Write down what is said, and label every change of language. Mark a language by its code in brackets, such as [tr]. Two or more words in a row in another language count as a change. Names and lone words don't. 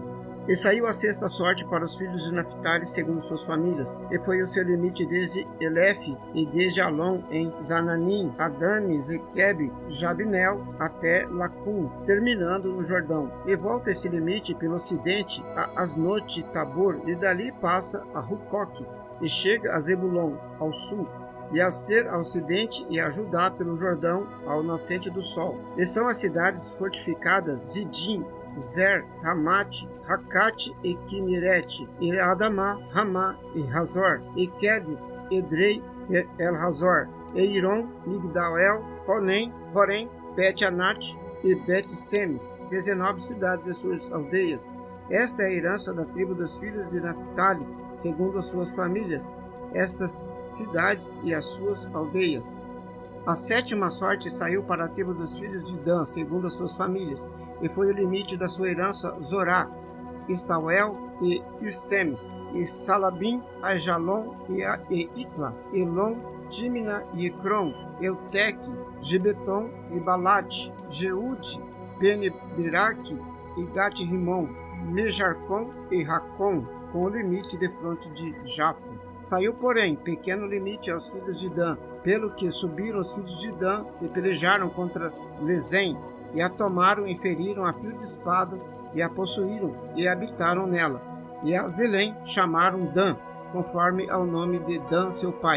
[pt] E saiu a sexta sorte para os filhos de Naphtali, segundo suas famílias, e foi o seu limite desde Elefe e desde Alon em Zananim, Adane, Zequeb, Jabnel, até Lacum, terminando no Jordão. E volta esse limite pelo ocidente a Asnote Tabor, e dali passa a Rucoque, e chega a Zebulon, ao sul. e a Ser ao ocidente, e a Judá pelo Jordão ao nascente do sol. E são as cidades fortificadas Zidim, Zer, Ramate, Racate e Quinerete, e Adamá, Ramá e Razor, e Quedes, Edrei e El-Razor, e Iron, Migdal-El, Porém, Bet-Anat e Bet-Semes, 19 cidades e suas aldeias. Esta é a herança da tribo dos filhos de Naphtali, segundo as suas famílias, estas cidades e as suas aldeias. A 7ª sorte saiu para a tribo dos filhos de Dan, segundo as suas famílias, e foi o limite da sua herança Zorá, Estauel e Irsemes, e Salabim, Ajalon e Itla, Elon, Timna e Ecrom, Euteque, Gibeton e Balate, Jeude, Bene-Beraque e Gat-Rimon, Mejarcon e Racon, com o limite de fronte de Jafo. Saiu, porém, pequeno limite aos filhos de Dan, pelo que subiram os filhos de Dan e pelejaram contra Lezém, e a tomaram e feriram a fio de espada, e a possuíram e habitaram nela. E a Zelém chamaram Dan, conforme ao nome de Dan seu pai.